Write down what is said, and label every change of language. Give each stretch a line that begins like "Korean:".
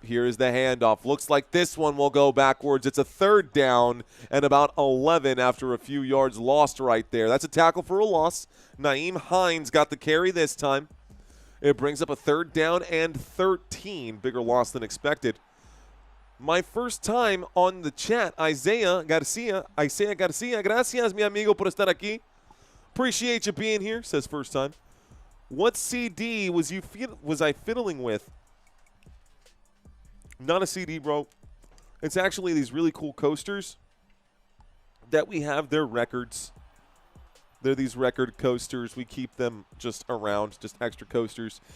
English: Here's the handoff. Looks like this one will go backwards. It's a 3rd down and about 11 after a few yards lost right there. That's a tackle for a loss. Nyheim Hines got the carry this time. It brings up a 3rd down and 13. Bigger loss than expected. My first time on the chat, Isaiah Garcia.
Spanish: Gracias, mi amigo, por estar aquí.
English: Appreciate you being here, says first time. What CD was I fiddling with? Not a CD, bro. It's actually these really cool coasters that we have. Their records. They're these record coasters. We keep them just around, just extra coasters.